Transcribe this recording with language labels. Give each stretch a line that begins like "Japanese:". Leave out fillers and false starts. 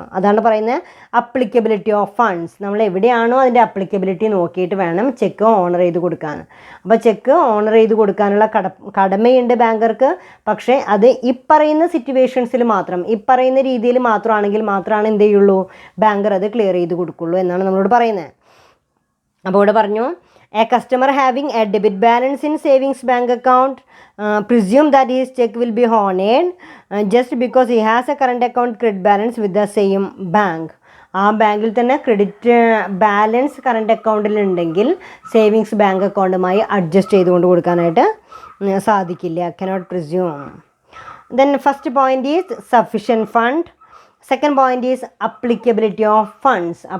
Malayalam: അതാണ് പറയുന്നത് applicability of funds. നമ്മൾ എവിടെയാണോ അതിൻ്റെ അപ്ലിക്കബിലിറ്റി നോക്കിയിട്ട് വേണം ചെക്ക് ഓണർ ചെയ്ത് കൊടുക്കാൻ. അപ്പോൾ ചെക്ക് ഓണർ ചെയ്ത് കൊടുക്കാനുള്ള കടമയുണ്ട് ബാങ്കർക്ക്. പക്ഷേ അത് ഈ പറയുന്ന സിറ്റുവേഷൻസിൽ മാത്രം, ഈ പറയുന്ന രീതിയിൽ മാത്രമാണ് എന്ത് ചെയ്യുള്ളൂ, ബാങ്കർ അത് ക്ലിയർ ചെയ്ത് കൊടുക്കുള്ളൂ എന്നാണ് നമ്മളോട് പറയുന്നത്.
English: അപ്പോൾ ഇവിടെ പറഞ്ഞു, a customer having a debit balance in savings bank account presume that his check will be honored just because he has a current account credit balance with the same bank.
Malayalam: ആ ബാങ്കിൽ തന്നെ ക്രെഡിറ്റ് ബാലൻസ് കറണ്ട് അക്കൗണ്ടിൽ ഉണ്ടെങ്കിൽ savings bank അക്കൗണ്ടുമായി adjust ചെയ്തുകൊണ്ട് കൊടുക്കാനായിട്ട് സാധിക്കില്ല.
English: cannot presume. Then first point is sufficient fund. Second point is applicability of funds.